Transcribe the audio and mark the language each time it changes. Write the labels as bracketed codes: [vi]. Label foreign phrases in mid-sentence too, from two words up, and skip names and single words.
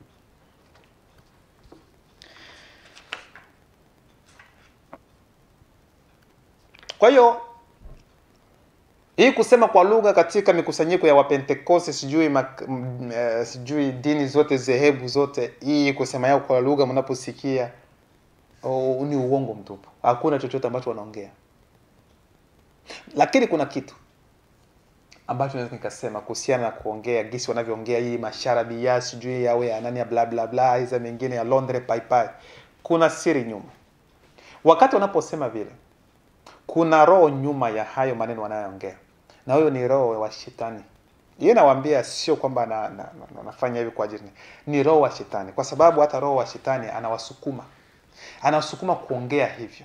[sw] Kwa hiyo hii kusema kwa lugha katika mikusanyiko ya Wapentekoste, sijui dini zote, zehebu zote, hii kusema yao kwa lugha mnaposikia ni uongo mtupu. Hakuna chochote ambacho wanaongea. Lakini kuna kitu ambacho naweza nikasema kuhusiana na kuongea gisi wanavyoongea hii masharabi ya sijui yawe ya nani ya bla bla bla hizo mengine ya Londres pai pai. Kuna siri nyuma. Wakati wanaposema vile, kuna roho nyuma ya hayo maneno wanayoongea. Na huyo ni roho wa shetani. Yeye nawaambia sio kwamba nafanya hivi kwa ajili. Ni roho wa shetani. Kwa sababu hata roho wa shetani anawasukuma. Anawasukuma kuongea hivyo.